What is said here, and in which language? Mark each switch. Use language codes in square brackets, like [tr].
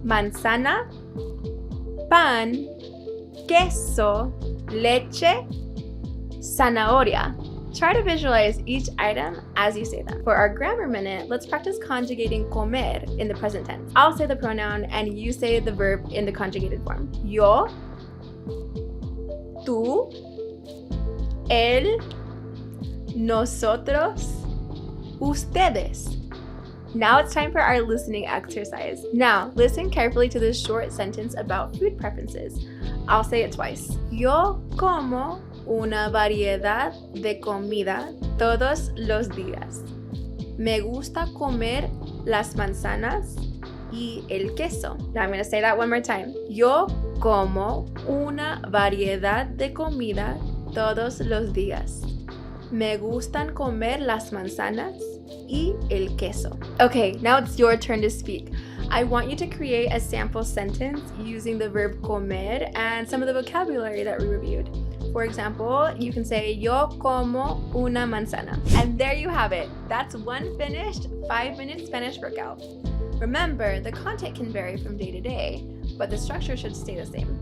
[es] Manzana, pan, queso, leche, zanahoria. [en] Try to visualize each item as you say them. For our grammar minute, let's practice conjugating comer in the present tense. I'll say the pronoun and you say the verb in the conjugated form. [es] Yo, tú, él, nosotros, ustedes. [en] Now it's time for our listening exercise. Now, listen carefully to this short sentence about food preferences. I'll say it twice. [es] Yo como una variedad de comida todos los días. Me gusta comer las manzanas y el queso. [en] Now I'm going to say that one more time. [es] Yo como una variedad de comida todos los días. Me gustan comer las manzanas y el queso. [en] Okay, now it's your turn to speak. I want you to create a sample sentence using the verb comer and some of the vocabulary that we reviewed. For example, you can say, [es] yo como una manzana. [en] And there you have it. That's one finished 5-minute Spanish workout. Remember, the content can vary from day to day, but the structure should stay the same.